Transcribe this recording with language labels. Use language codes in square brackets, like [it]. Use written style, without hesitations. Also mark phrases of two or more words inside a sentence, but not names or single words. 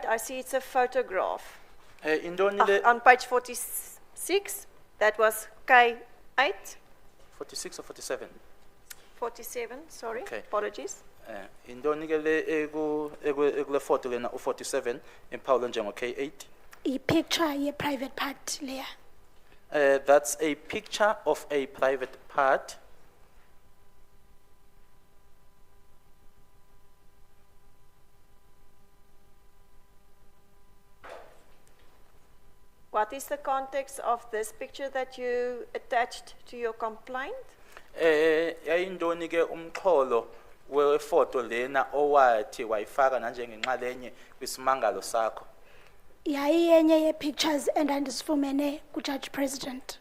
[en] I see it's a photograph. [xh] Indoni le [en] On page 46, that was K8. 46 or 47? 47, sorry, Okay. apologies. [xh] Indoni ke le ekule photo lena u47 emphawulwa njengo K8. I-picture [en] ye-private part [xh] leya. [en] That's a picture of a private part. What is the context of this picture that you attached to your complaint? [xh] Yayindoni ke umxholo wefoto lena owathi wayifaka nanjengenxalenye kwisimangalo sakho. Yayiyenye ye-pictures endandizifumene ku-Judge President.